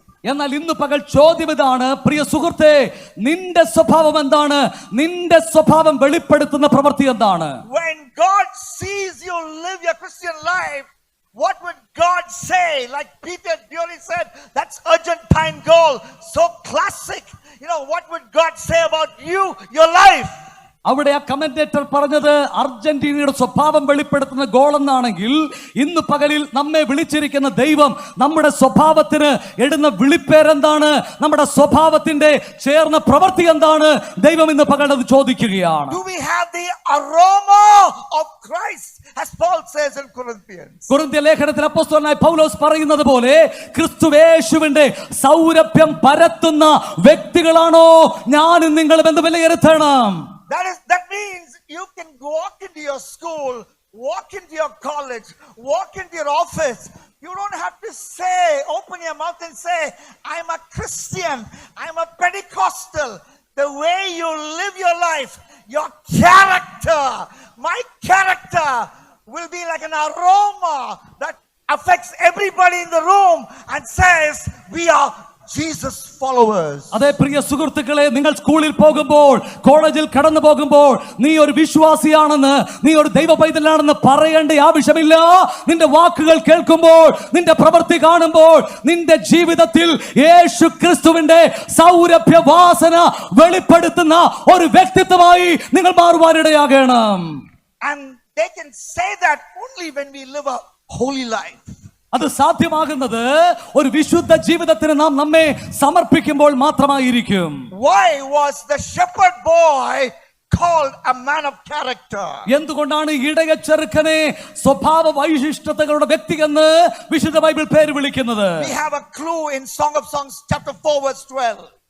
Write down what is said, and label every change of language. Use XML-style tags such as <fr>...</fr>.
<ml>എന്നാൽ ഇന്ന് പകൽ ചോദ്യം ഇതാണ്, പ്രിയ സുഹൃത്തേ, നിന്റെ സ്വഭാവം എന്താണ്? നിന്റെ സ്വഭാവം വെളിപ്പെടുത്തുന്ന പ്രവൃത്തി എന്താണ്?</ml> <en>When God sees you live your Christian life, what would God say? Like Peter Drury said, that's Argentine goal, so classic. You know, what would God say about you, your life?</en> <ml>അവിടെ ആ commentator പറഞ്ഞത് അർജന്റീനയുടെ സ്വഭാവം വെളിപ്പെടുത്തുന്ന goal എന്നാണെങ്കിൽ, ഇന്ന് പകലിൽ നമ്മെ വിളിച്ചിരിക്കുന്ന ദൈവം നമ്മുടെ സ്വഭാവത്തിന് ഇടുന്ന വിളിപ്പേരെന്താണ്, നമ്മുടെ സ്വഭാവത്തിന്റെ ചേർന്ന പ്രവൃത്തി എന്താണ്, ദൈവം ഇന്ന് പകൽ അത് ചോദിക്കുകയാണ്.</ml> <en>Do we have the aroma of Christ, as Paul says in Corinthians?</en> <ml>കൊരിന്ത്യ ലേഖനത്തിൽ അപ്പോസ്തലനായ പൗലോസ് പറയുന്നത് പോലെ ക്രിസ്തുയേശുവിന്റെ സൗരഭ്യം പരത്തുന്ന വ്യക്തികളാണോ ഞാനും നിങ്ങളും എന്ന് വിലയിരുത്തണം.</ml> <en>That means you can walk into your school, walk into your college, walk into your office. You don't have to say, open your mouth and say, I'm a Christian, I'm a Pentecostal. The way you live your life, your character, my character will be like an aroma that affects everybody in the room and says, we are Jesus followers.</en> <ml>അതേ പ്രിയ സുഹൃത്തുക്കളെ, നിങ്ങൾ സ്കൂളിൽ പോകുമ്പോൾ, കോളേജിൽ കടന്നു പോകുമ്പോൾ നീ ഒരു വിശ്വാസിയാണെന്ന്, നീ ഒരു ദൈവ പൈതലാണെന്ന് പറയേണ്ട ആവശ്യമില്ല. നിന്റെ വാക്കുകൾ കേൾക്കുമ്പോൾ, നിന്റെ പ്രവൃത്തി കാണുമ്പോൾ, നിന്റെ ജീവിതത്തിൽ യേശു ക്രിസ്തുവിന്റെ സൗരഭ്യ വാസന വെളിപ്പെടുത്തുന്ന ഒരു വ്യക്തിത്വമായി നിങ്ങൾ മാറുവാനിടയാകണം.</ml> <en>And they can say that only when we live a holy life.</en> <ml>അത് സാധ്യമാകുന്നത് ഒരു വിശുദ്ധ ജീവിതത്തിന് നാം നമ്മെ സമർപ്പിക്കുമ്പോൾ മാത്രമായിരിക്കും.</ml> <en>Why was the shepherd boy called a man of character?</en> <ml>എന്തുകൊണ്ടാണ് ഇടയ ചെറുക്കനെ സ്വഭാവ വൈശിഷ്ട്യതകളുടെ വ്യക്തി എന്ന് വിശുദ്ധ ബൈബിൾ പേര് വിളിക്കുന്നത്?</ml> <en>We have a clue in Song of Songs chapter 4 verse 12.</en>